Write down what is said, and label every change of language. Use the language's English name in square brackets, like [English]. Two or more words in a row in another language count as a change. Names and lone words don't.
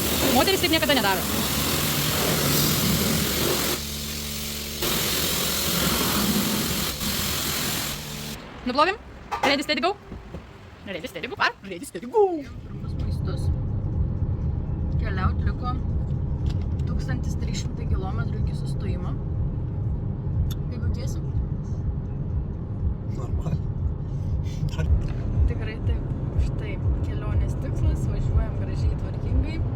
[Lithuanian] Moteris taip niekada nedaro. Nuplovim? [English] Ready, steady, go? Ready, steady, go? Ready, steady, go! [Lithuanian] Pirmus maistus. Keliaut liko 1300 km iki sustojimo. Kaip jautiesi? Normaliai. Tikrai taip. Štai kelionės tikslas, važiuojam gražiai, tvarkingai.